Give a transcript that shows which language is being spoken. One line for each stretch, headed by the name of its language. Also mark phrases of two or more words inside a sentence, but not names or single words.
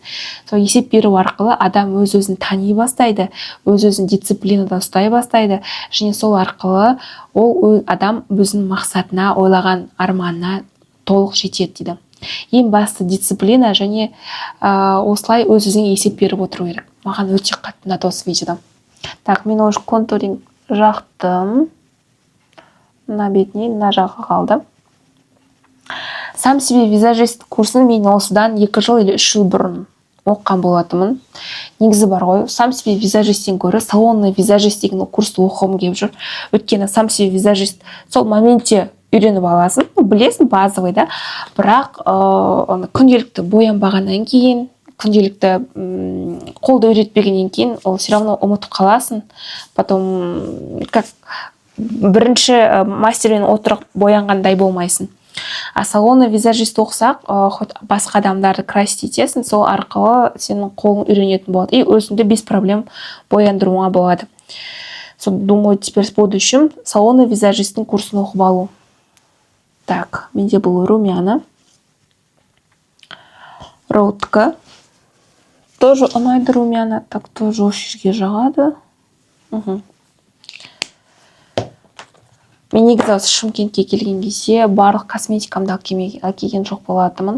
Kazakh: Сол есеп беру арқылы адам өз-өзін тани бастайды, өз-өзін дисциплинада ұстай бастайды, және сол арқылы ол адам өзінің мақсатына, ойлаған арманына толық жетеді дейді. Ең басты дисциплина, және осылай өз-өзіңе есеп беріп отыру керек. Маған өте қатты ұнады осы видеода. Так, мен уже контуринг жақтым. Мына бетіне, мына жағы қалды.
Russian: Сам себе визажист
Kazakh: курсын мен осыдан 2 жыл или 3 жыл бұрын оққан болатынмын. Негізі бар ғой,
Russian: сам себе
Kazakh: визажисттен гөрі
Russian: салонный визажист
Kazakh: деген курсты оқығым келіп жүр. Өйткені
Russian: сам себе визажист
Kazakh: сол моментте үйреніп аласың, білесің, базовый, да. Бірақ күнделікті боянбағаннан кейін, күнделікті қолды үйретпегеннен кейін ол
Russian: все равно
Kazakh: ұмытып қаласың.
Russian: Потом как
Kazakh: бірінші мастермен отырып боянғандай болмайсың. А
Russian: салонный визажист
Kazakh: оқысақ, басқа адамдарды красить етесің, сол арқылы сенің қолың үйренетін болады. И өзіңді
Russian: без проблем
Kazakh: бояндыруға болады.
Russian: Думаю, теперь с будущим салонный
Kazakh: визажисттің курсын оқып алу. Так, менде бұл румяна. Роутка. Тоже ұнайды румяна. Так, тоже осы жерге жағады. Мен негізі осы Шымкентке келген кезде барлық косметикамды әкелген жоқ болатынмын.